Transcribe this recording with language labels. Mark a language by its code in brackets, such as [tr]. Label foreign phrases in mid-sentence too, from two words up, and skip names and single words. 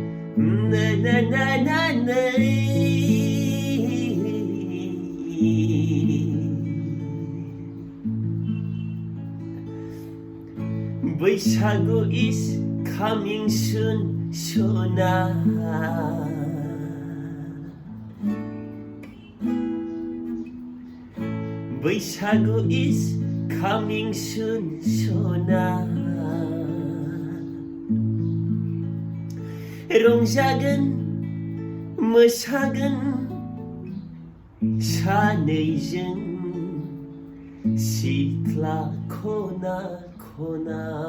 [en] Na na na na na. Bwisagu is coming soon, Shona. Bwisagu is coming soon, Shona. [brx] रंजागोन मोसागोन सानैजों सिथ्ला खना खना